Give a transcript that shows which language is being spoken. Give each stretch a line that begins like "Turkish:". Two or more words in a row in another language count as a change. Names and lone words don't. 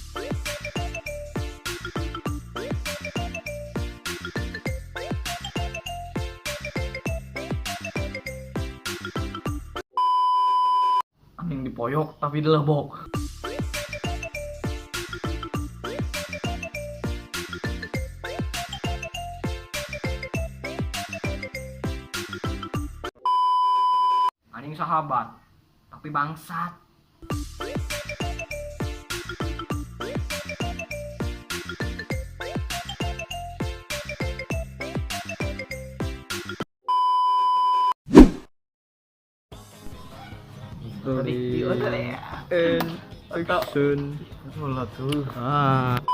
Sundanese: Aning dipoyok, tapi dilebok. Aning sahabat, tapi bangsat.
English: Story and action. Wala tuh. Ah.